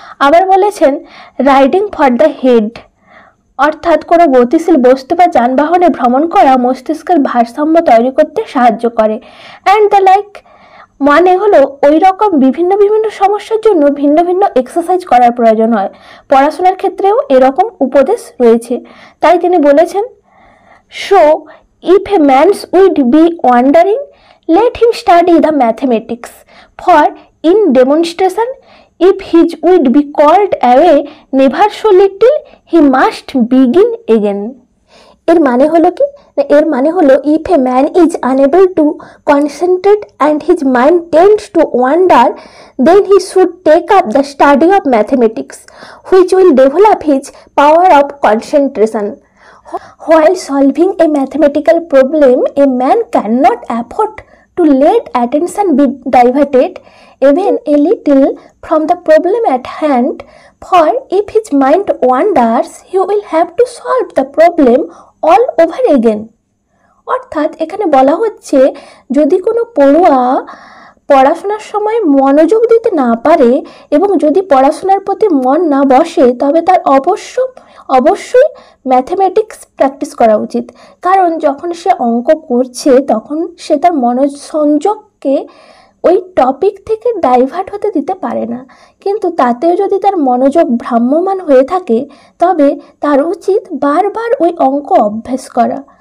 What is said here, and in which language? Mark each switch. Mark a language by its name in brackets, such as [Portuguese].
[Bangla] আবার বলেছেন riding for the head, অর্থাৎ কোনো গতিশীল বস্তু বা যানবাহনে ভ্রমণ করা মস্তিষ্কের ভারসাম্য তৈরি করতে সাহায্য করে। অ্যান্ড দ্য লাইক মানে হলো ওই রকম বিভিন্ন সমস্যার জন্য ভিন্ন ভিন্ন এক্সারসাইজ করার প্রয়োজন হয়। পড়াশোনার ক্ষেত্রেও এরকম উপদেশ রয়েছে। তাই তিনি বলেছেন, [English] So if a man's wit be wandering, let him study the mathematics, for in demonstration, if his would be called away never so little, he must begin again। [Bangla] এর মানে হলো কি? এর মানে হলো [English] if a man is unable to concentrate and his mind tends to wander, then he should take up the study of mathematics, which will develop his power of concentration। While solving a mathematical problem, a man cannot afford to let attention be diverted even a little from the problem at hand, for if his mind wanders, he will have to solve the problem all over again। [Bangla] অর্থাৎ এখানে বলা হচ্ছে, যদি কোনো পড়ুয়া পড়াশোনার সময় মনোযোগ দিতে না পারে এবং যদি পড়াশোনার প্রতি মন না বসে, তবে তার অবশ্যই ম্যাথমেটিক্স প্র্যাকটিস করা উচিত। কারণ যখন সে অঙ্ক করছে তখন সে তার মনোসংযোগকে ওই টপিক থেকে ডাইভার্ট হতে দিতে পারে না, কিন্তু তাতেও যদি তার মনোযোগ ভ্রাম্যমান হয়ে থাকে তবে তার উচিত বারবার ওই অঙ্ক অভ্যাস করা।